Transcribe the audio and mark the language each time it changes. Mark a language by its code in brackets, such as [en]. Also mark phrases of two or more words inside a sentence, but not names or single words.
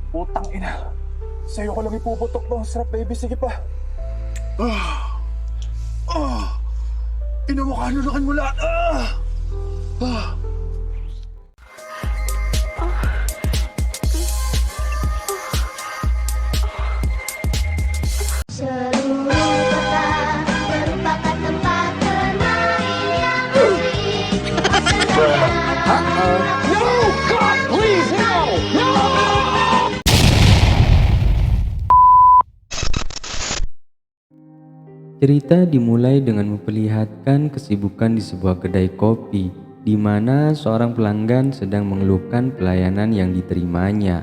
[tl] Putang ina. Sa'yo ko lang ipuputok to. Sarap, baby. Sige pa. Ah! Ah! Inawakanunakan mo lahat! Ah! Ah! [id] Seluruh kota merupakan tempat bermain yang asik. [en] No! God, please, no! No! [id] Cerita dimulai dengan memperlihatkan kesibukan di sebuah kedai kopi, di mana seorang pelanggan sedang mengeluhkan pelayanan yang diterimanya.